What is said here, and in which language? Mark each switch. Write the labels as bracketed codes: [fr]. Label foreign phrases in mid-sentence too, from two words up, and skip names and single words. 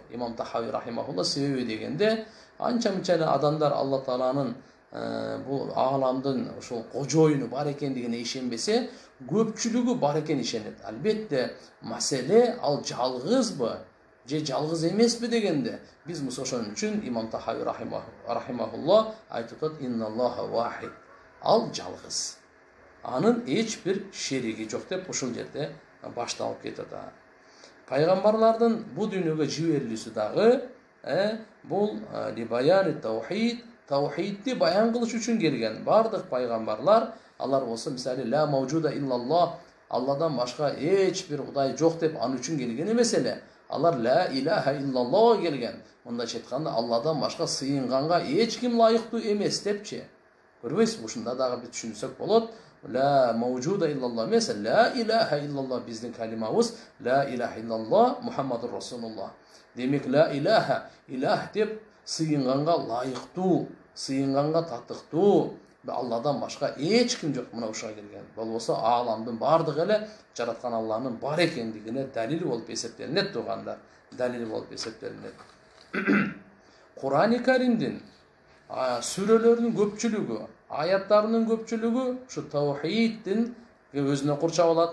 [ky] Имам Тахави рахимахулла себеби дегенде анча-мынча эле адамдар Алла тааланын бул ааламдын ошол кожоюну бар экендигине ишенбесе, көпчүлүгү бар экен ишенет. Албетте, маселе ал жалгызбы же жалгыз эмеспи дегенде биз ошон үчүн Имам Тахави рахимахулла айтып атат, [ar] إن الله واحد. [ky] Ал жалгыз. Анын эч бир шериги жок деп ушул жерде башталып кетет. Пайгамбарлардын бу дүйнөгө жиберилүүсү дагы бул [ar] لبيان التوحيد, [ky] таухидти баян кылыш үчүн келген. Бардык пайгамбарлар Алар болсо мисалы [ar] لا موجود إلا الله, [ky] Алладан башка эч бир кудай жок деп аны үчүн келген эмес эле. Алар [ar] لا إله إلا الله [ky] келген. Мындайча айтканда Алладан башка сыйынганга эч ким лайыктуу эмес депчи. Көрбөйсүзбү? Ушунда дагы бир түшүнсөк болот. [ar] لا موجود إلا الله эмес, ла илаха иллаллах [ky] биздин калимабыз [ar] لا إله إلا الله محمد رسول الله. [ky] Демек [ar] لا إله, [ky] илах деп сыйынганга лайыктуу, сыйынганга татыктуу Алладан башка эч ким жок мына ушуга келген. Болбосо ааламдын бардыгы эле жараткан Алланын бар экендигине далил болуп эсептелинет тургандар. Далил болуп эсептелинет. Кур'ан-ы Каримдин сүрөлөрүнүн көпчүлүгү, аяттарынын көпчүлүгү ушу таухиддин өзүнө курчап алат.